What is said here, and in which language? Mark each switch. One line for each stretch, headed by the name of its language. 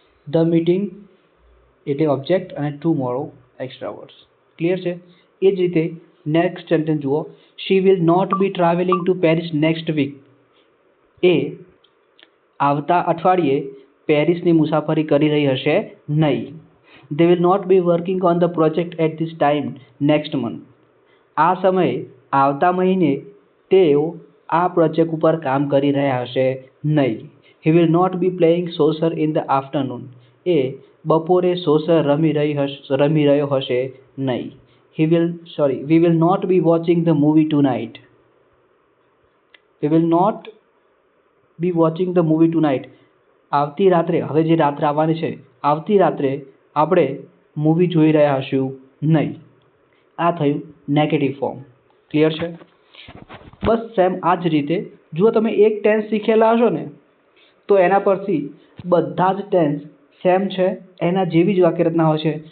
Gujarati: The meeting એટલે object અને tomorrow extra words. Clear છે? એ જ રીતે નેક્સ્ટ સેન્ટેન્સ જુઓ.
English: She will not be travelling to Paris next week.
Gujarati: એ આવતા અઠવાડિયે પેરિસની મુસાફરી કરી રહી હશે નહીં.
English: They will not be working on the project at this time next month.
Gujarati: આ સમયે આવતા મહિને તેઓ આ પ્રોજેક્ટ ઉપર કામ કરી રહ્યા હશે નહીં.
English: He will not be playing soccer in the afternoon.
Gujarati: એ બપોરે સોસર રમી રહ્યો હશે નહીં.
English: We will not be watching the movie tonight. We will not be watching the movie tonight.
Gujarati: આવતી રાત્રે, હવે જે રાત્રે આવવાની છે, આવતી રાત્રે આપણે મૂવી જોઈ રહ્યા હશું નહીં. આ થયું નેગેટિવ ફોર્મ. ક્લિયર છે? બસ સેમ આ જ રીતે જો તમે એક ટેન્સ શીખેલા હશો ને તો એના પરથી બધા જ ટેન્સ સેમ છે, એના જેવી જ વાક્ય રચના હોય છે.